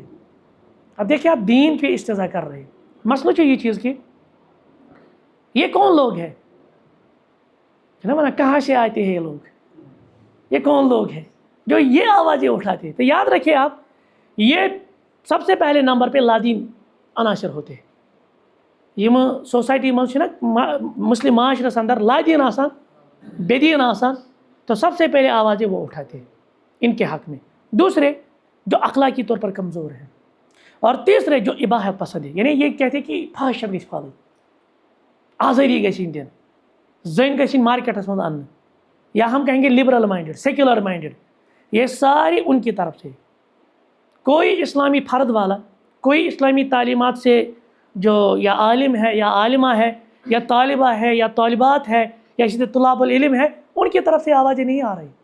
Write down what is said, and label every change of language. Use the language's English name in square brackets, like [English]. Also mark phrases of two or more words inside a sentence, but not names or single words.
[Urdu] اب دیکھیں آپ دین پہ استہزاء کر رہے ہیں. مسئلہ چاہیے چیز کی یہ کون لوگ ہیں نا، کہاں سے آتے ہیں یہ لوگ، یہ کون لوگ ہیں جو یہ آوازیں اٹھاتے ہیں؟ تو یاد رکھیں آپ، یہ سب سے پہلے نمبر پہ لادین عناصر ہوتے ہیں. یہ سوسائٹی میں [Kashmiri] مسلم معاشرس اندر لادین آسان بے دین آسان، [Urdu] تو سب سے پہلے آوازیں وہ اٹھاتے ہیں ان کے حق میں. دوسرے جو اخلاقی طور پر کمزور ہیں، اور تیسرے جو اباحت پسند ہے، یعنی یہ کہتے ہیں کہ [Kashmiri] فحش گژھِ پھلٕنۍ، آزٲدی گژھِ یِنۍ دِنہٕ، زٔنۍ گژھِ یِنۍ مارکیٹس منٛز اَننہٕ، [Urdu] یا ہم کہیں گے [English] liberal minded, secular minded. [Urdu] یہ سارے ان کی طرف سے. کوئی اسلامی فرد والا، کوئی اسلامی تعلیمات سے جو یا عالم ہے یا عالمہ ہے یا طالبہ ہے یا طالبات ہے یا اسی طرح [Arabic] طلاب العلم [Urdu] ہے، ان کی طرف سے آوازیں نہیں آ رہی.